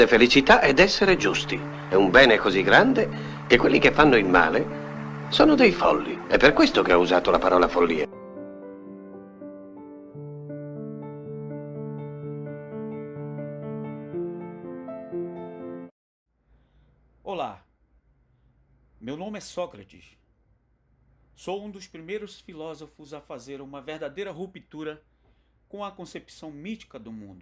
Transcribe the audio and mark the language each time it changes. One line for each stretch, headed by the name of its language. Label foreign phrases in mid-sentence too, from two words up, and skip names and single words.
Italian: Felicità ed essere giusti è un bene così grande che quelli che fanno il male sono dei folli. È per questo che ho usato la parola follia.
Portuguese: Olá, meu nome é Sócrates. Sou um dos primeiros filósofos a fazer uma verdadeira ruptura com a concepção mítica do mundo.